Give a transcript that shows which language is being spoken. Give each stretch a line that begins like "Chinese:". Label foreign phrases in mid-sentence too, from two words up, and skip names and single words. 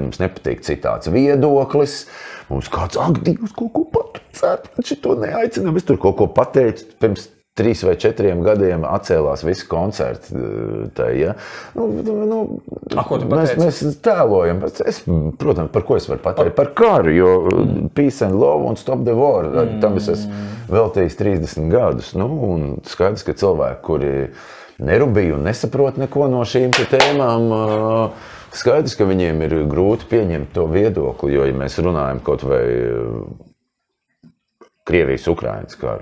Latvian: Mums nepatīk citāds viedoklis. Mums kāds, ak, Dievs, kaut ko pateicat, šito neaicinām. Es tur kaut ko pateicu pirms 3 vai 4 gadiem atcēlās visi koncerti. Ja? Ko tu pateici? Mēs tēlojam. Protams, par ko es varu pateikt? Par karu, jo
English: peace and love un stop the war.
Latvian: Tam es esmu veltījis 30 gadus. Un skaidrs, ka cilvēki, kuri nerubīja un nesaprot neko no šīm tēmām, skaidrs, ka viņiem ir grūti pieņemt to viedokli, jo, ja mēs runājam kaut vai Krievijas-Ukrainas karu.